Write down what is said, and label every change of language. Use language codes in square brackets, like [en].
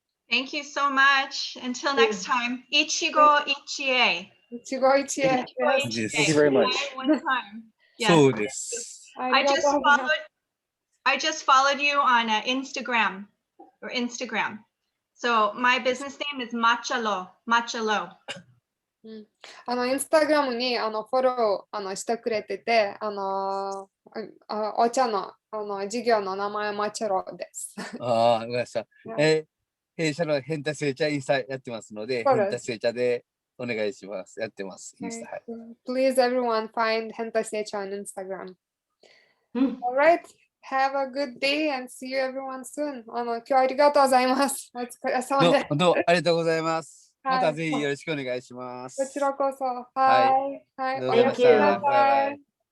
[en] Thank you so much. Until next time, Ichigo Ichie. [ja] Ichigo Ichie. [en] Thank you very much. One time. Yes. [ja] そうです。 [en] I just followed you on Instagram. So my business name is Machalo. [ja] インスタグラムにフォローしてくれてて、お茶の事業の名前マチャロです。わかりました。弊社のヘンタ製茶インスタやってますので、ヘンタ製茶でお願いします。やってます。インスタ。 [en] Please everyone find Henta Secha on Instagram. All right. Have a good day and see you everyone soon. [ja] 今日はありがとうございます。お疲れ様です。どうもありがとうございます。またぜひよろしくお願いします。こちらこそ。はい。はい。ありがとうございました。バイバイ。